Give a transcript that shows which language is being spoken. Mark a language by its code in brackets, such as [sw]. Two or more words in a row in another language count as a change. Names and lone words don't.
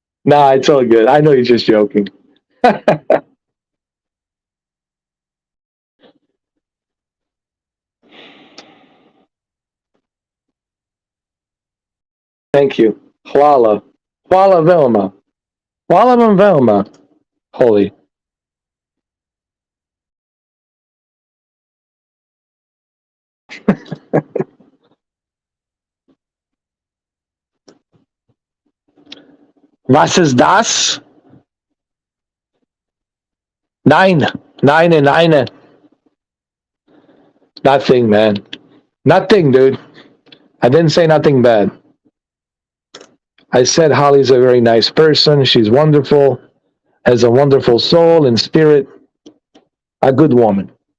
[en] Nah, it's all good. I know you're just joking. Thank you. [sl] Hvala. Hvala Velma. Hvala vam Velma. [de] Holy. Was ist das? Nein. Nein and eine. [en] Nothing, man. Nothing, dude. I didn't say nothing bad. I said Holly's a very nice person. She's wonderful, has a wonderful soul and spirit, a good woman.